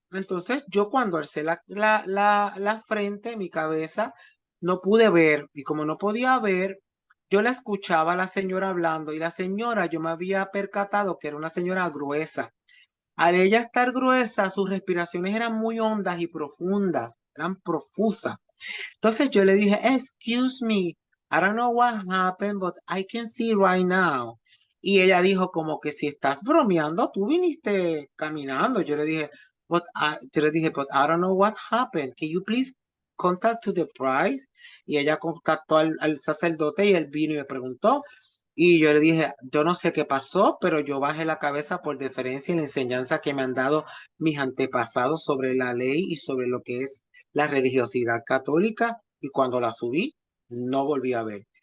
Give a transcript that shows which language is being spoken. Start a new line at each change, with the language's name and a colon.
Spanish: Entonces yo cuando alcé la frente, mi cabeza, no pude ver. Y como no podía ver, yo la escuchaba a la señora hablando y la señora, yo me había percatado que era una señora gruesa. Al ella estar gruesa, sus respiraciones eran muy hondas y profundas, eran profusas. Entonces yo le dije,
English: excuse me, I don't know what happened, but I can see right now.
Spanish: Y ella dijo como que si estás bromeando, tú viniste caminando. Yo le dije,
English: but I don't know what happened. Can you please contact to the priest?
Spanish: Y ella contactó al sacerdote y él vino y me preguntó. Y yo le dije, yo no sé qué pasó, pero yo bajé la cabeza por deferencia y la enseñanza que me han dado mis antepasados sobre la ley y sobre lo que es la religiosidad católica y cuando la subí, no volví a ver.